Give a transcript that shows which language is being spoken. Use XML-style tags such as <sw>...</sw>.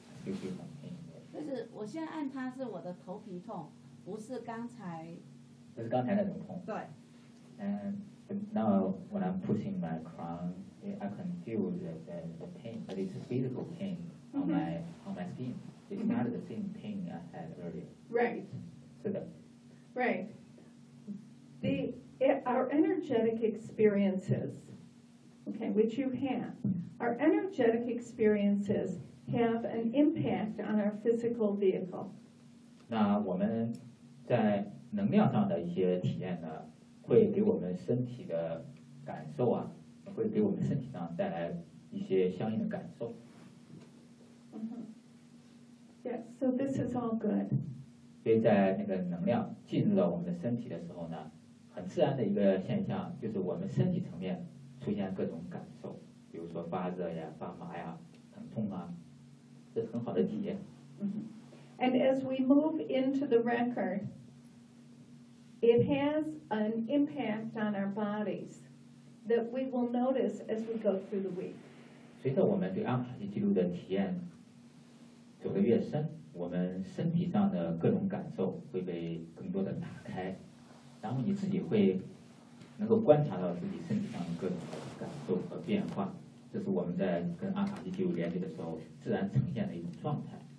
<zh>就是我现在按它是我的头皮痛，不是刚才，不是刚才那种痛。对。</zh> <en>And now when I'm pushing my crown, I can feel the pain, but it's a physical pain on my skin. It's not the same pain I had earlier. Right.</en> <zh>是的。</zh> <en>Right. Our energetic experiences. Okay, which you have. Our energetic experiences have an impact on our physical vehicle.</en> <zh>那我们在能量上的一些体验呢，会给我们身体的感受啊，会给我们身体上带来一些相应的感受。</zh> <en>Yes, so this is all good.</en> <zh>所以在那个能量进入到我们的身体的时候呢，很自然的一个现象就是我们身体层面出现各种感受，比如说发热呀、发麻呀、疼痛啊，这是很好的体验。</zh> <en>And as we move into the record, it has an impact on our bodies that we will notice as we go through the week.</en> <zh>随着我们对阿卡西记录的体验走得越深，我们身体上的各种感受会被更多的打开，然后你自己会。能够观察到自己身体上的各种感受和变化，这是我们在跟阿卡西记录连接的时候自然呈现的一种状态。</zh>